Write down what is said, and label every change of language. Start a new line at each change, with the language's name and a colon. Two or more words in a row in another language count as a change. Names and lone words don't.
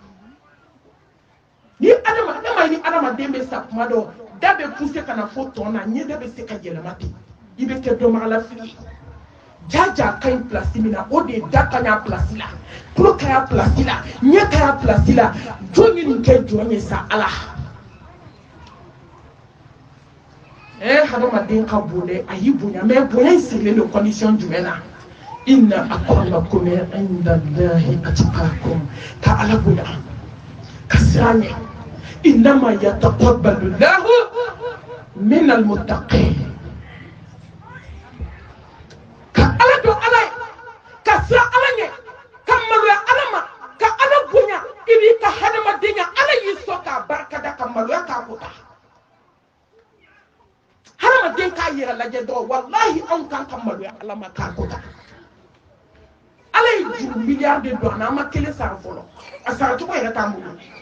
Bambara: ye ni adamaden bɛ sa kuma dɔ da bɛ poussé ka na fo tɔn na ɲɛ da bɛ se ka yɛlɛma ten i bɛ kɛ dɔnbagalafili jaja ka ɲi place min na o de ye da ka ɲi place la tulo ka ɲi place la ɲɛ ka ɲi place la jɔn ye nin kɛ jɔn ye sa ala hadamaden ka bon dɛ a y'i bonya mais bonya in sigilen don condition jumɛn na
Arabic: إن أكرمكم عند الله أتقاكم
Bambara: ka ala bonya ka siran ɲɛ
Arabic: إنما يتقبل الله من المتقين
Bambara: ka ala dɔn ala ye ka siran ala ɲɛ ka maloya ala ma ka ala bonya i b'i ka hadamadenya ala y'i sɔn k'a barikada ka maloya k'a kota hadamaden k'a yɛrɛ lajɛ dɔrɔn wallahi anw kan ka maloya ala ma k'a kota ala ye juru miliyari de don an na an ma kelen sara fɔlɔ a saracogo yɛrɛ t'an bolo